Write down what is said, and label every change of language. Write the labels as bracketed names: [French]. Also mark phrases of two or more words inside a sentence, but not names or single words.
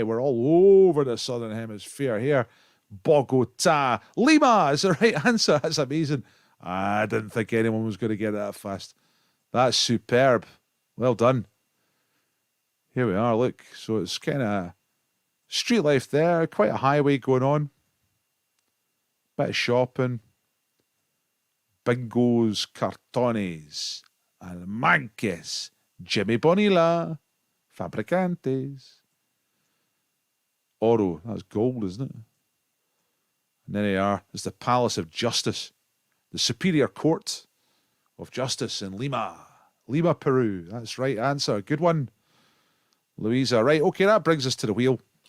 [English] We're all over the southern hemisphere here. Bogota, Lima is the right answer. That's amazing. I didn't think anyone was going to get it that fast. That's superb. Well done. Here we are, look. So it's kind of street life there. Quite a highway going on. Bit of shopping. [Spanish] Bingos, cartones, almanques, Jimmy Bonilla, fabricantes. [English] Oro, that's gold, isn't it? And there they are. It's the Palace of Justice. The Superior Court of Justice in Lima. Lima, Peru. That's right answer. Good one, Louisa. Right, okay, that brings us to the wheel.